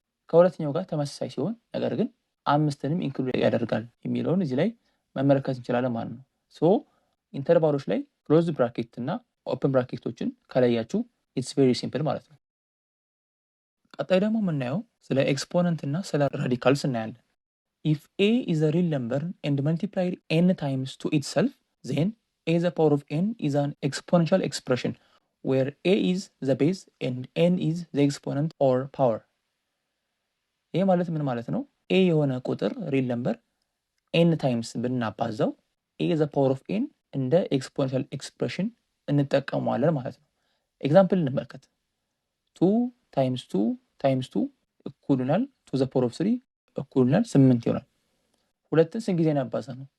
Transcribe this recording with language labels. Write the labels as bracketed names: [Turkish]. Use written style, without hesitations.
[Amharic] ከሁለተኛው ጋር ተመሳሳይ ሲሆን ነገር ግን 5ንም ኢንክሉድ ያደርጋል የሚለውን እዚህ ላይ መመለከት እንችላለን ማለት ነው። ሶ ኢንተርቫሎች ላይ ክሎዝድ ብራኬት እና ኦፕን ብራኬቶችን ከለያችሁ [English] ኢትስ ቬሪ ሲምፕል [Amharic] ማለት ነው። ቀጣይ ደግሞ የምናየው ስለ ኤክስፖነንት እና ስለ ራዲካልስ እናያለን። [English] if a is a real number and multiplied n times to itself, then a the power of n is an exponential expression where a is the base and n is the exponent or power. [Amharic] ይህ ማለት ምን ማለት ነው? a የሆነ ቁጥር ሪል ነምበር n ታይምስ ብናባዛው [English] a the power of n [Amharic] እንደ ኤክስፖኔንሻል ኤክስፕሬሽን እንጠቀመዋለን ማለት ነው። ኤግዛምፕል እንመልከት። [English] 2 times 2 times 2 [Amharic] እኩል ይሆናል [English] 2 the power of 3 [Amharic] እኩል ይሆናል 8 ይሆናል። ሁለትን ስንት ጊዜ እናባዛ ነው?